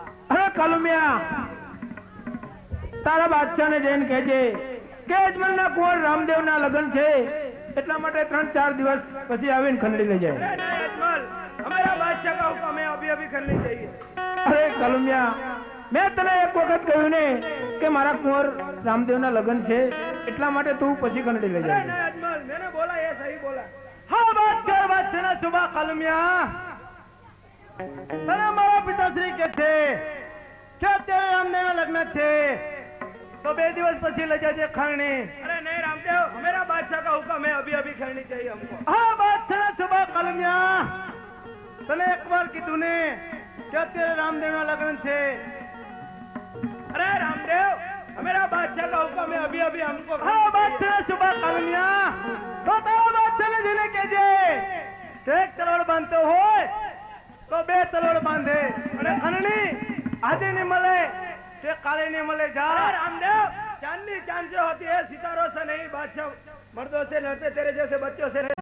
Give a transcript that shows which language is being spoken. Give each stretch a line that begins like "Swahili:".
Gujarati: અરે કલુમિયા, તારા બાદશાહને જઈને કહેજે કે અજમલના કુંવર રામદેવના લગ્ન છે, એટલા માટે 3-4 દિવસ પછી આવીને ખંડડી લઈ જાય.
Hindi: हमारा बादशाह का हुक्म है, अभी अभी करनी चाहिए.
Gujarati: અરે કલુમિયા, મેં તને એક વખત કહ્યું ને કે મારા કુંવર રામદેવના લગ્ન છે, એટલા માટે તું પછી ખંડડી લઈ જાય.
Hindi: नहीं अजमल, मैंने बोला ये सही बोला.
Gujarati: હા, વાત કર બાદશાહના સુબા. કલુમિયા, તને મારા પિતાશ્રી કે છે કે અત્યારે રામદેવના લગ્ન છે, तो 2 દિવસ પછી લઈ જજે ખરણી.
Hindi: अरे नहीं रामदेव, हमारा बादशाह का हुक्म है, अभी अभी करनी चाहिए हमको.
Gujarati: હા, બાદશાહના સુબા. કલુમિયા, તને એકવાર કીધું ને કે અત્યારે રામદેવના લગ્ન છે.
Hindi: अरे रामदेव, हमारा बादशाह का हुक्म है, अभी अभी हमको.
Gujarati: હા, બાદશાહના સુબા. કલુમિયા, તો તારા બાદશાહને જઈને કહેજે કે એક તલવાર બાંધતો હોય તો 2 તલવાર બાંધે, અને ખરણી આજે નહીં મળે કે કાલે
Hindi: नहीं मिले. जा रामदेव, चांदनी चांद से होती है, सितारों से नहीं. बादशाह मर्दों से लड़ते, तेरे जैसे बच्चों से नहीं.